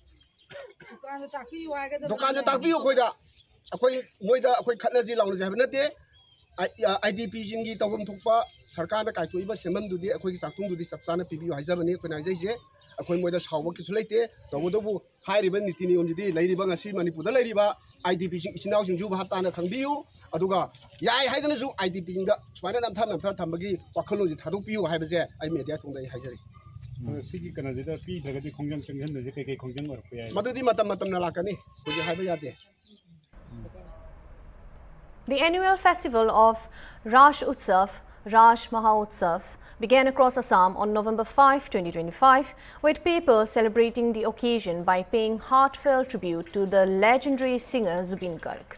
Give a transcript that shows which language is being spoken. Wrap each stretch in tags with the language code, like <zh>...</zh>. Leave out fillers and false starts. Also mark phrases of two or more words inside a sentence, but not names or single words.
<mni>ꯗꯨꯀꯥꯟꯁꯦ ꯇꯥꯛꯄꯤꯌꯨ ꯑꯩꯈꯣꯏꯗ ꯑꯩꯈꯣꯏ ꯃꯣꯏꯗ ꯑꯩꯈꯣꯏ ꯈꯠꯅꯁꯤ ꯂꯥꯎꯅꯁꯤ ꯍꯥꯏꯕ ꯅꯠꯇꯦ IDPꯁꯤꯡꯒꯤ ꯇꯧꯐꯝ ꯊꯣꯛꯄ ꯁꯔꯀꯥꯔꯅ ꯀꯥꯏꯊꯣꯛꯏꯕ ꯁꯦꯟꯐꯝꯗꯨꯗꯤ ꯑꯩꯈꯣꯏꯒꯤ ꯆꯥꯛꯊꯨꯡꯗꯨꯗꯤ ꯆꯞ ꯆꯥꯅ ꯄꯤꯕꯤꯌꯨ ꯍꯥꯏꯖꯕꯅꯤ ꯑꯩꯈꯣꯏꯅ ꯍꯥꯏꯖꯩꯁꯦ ꯑꯩꯈꯣꯏ ꯃꯣꯏꯗ ꯁꯥꯎꯕ ꯀꯩꯁꯨ ꯂꯩꯇꯦ ꯇꯧꯕꯇꯕꯨ ꯍꯥꯏꯔꯤꯕ ꯅꯤꯇꯤ ꯅꯤꯌꯣꯝꯁꯤꯗꯤ ꯂꯩꯔꯤꯕ ꯉꯁꯤ ꯃꯅꯤꯄꯨꯔꯗ ꯂꯩꯔꯤꯕ IDPꯁꯤꯡ ꯏꯆꯤꯟ ꯏꯅꯥꯎꯁꯤꯡꯁꯨ ꯚꯥꯞ ꯇꯥꯅ ꯈꯪꯕꯤꯌꯨ ꯑꯗꯨꯒ ꯌꯥꯏ ꯍꯥꯏꯗꯅꯁꯨ IDPꯁꯤꯡꯗ ꯁꯨꯃꯥꯏꯅ ꯅꯝꯊ ꯊꯝꯕꯒꯤ ꯋꯥꯈꯜꯂꯣꯟꯁꯦ ꯊꯥꯗꯣꯛꯄꯤꯌꯨ ꯍꯥꯏꯕꯁꯦ ꯑꯩ ꯃꯦꯗꯤꯌꯥ ꯊꯣꯡꯗ ꯑꯩ ꯍꯥꯏꯖꯔꯤ ꯁꯤꯒꯤ ꯀꯩꯅꯣꯁꯤꯗ ꯄꯤꯗ꯭ꯔꯒꯗꯤ ꯈꯣꯡꯖꯪ ꯆꯪꯁꯤꯟꯕꯁꯦ ꯀꯩ ꯈꯣꯡꯖꯪ ꯑꯣꯏꯔꯛꯄ ꯌꯥꯏ ꯃꯗꯨꯗꯤ ꯃꯇꯝꯅ ꯂꯥꯛꯀꯅꯤ ꯍꯧꯖꯤꯛ ꯍꯥꯏꯕ ꯌꯥꯗꯦ</mni> <en>The annual festival of Rash Utsav, Rash Utsav, began across Assam on November 5, 2025, with people celebrating the occasion by paying heartfelt tribute to the legendary singer Zubin Garg.</en>